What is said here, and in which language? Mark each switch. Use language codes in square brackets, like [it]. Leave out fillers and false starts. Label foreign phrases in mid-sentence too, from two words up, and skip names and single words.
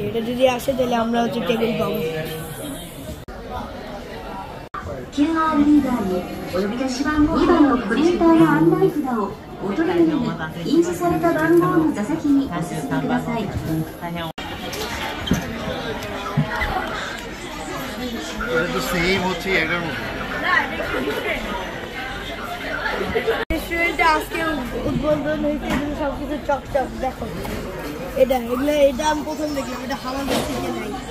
[bn] এটা যদি আসে তাহলে আমরা হচ্ছে টেবিল পাবো। [ja] QR リーダーにお呼び出し番号2番のプリンターや案内札をお取りに印字された番号の座席にお進みください。 [bn] রেস্টুরেন্টে আজকে উদ্বোধন হয়েছে, সবকিছু চকচক দেখো। এটা আমি প্রথম দেখলাম। এটা হামাদের থেকে নাই।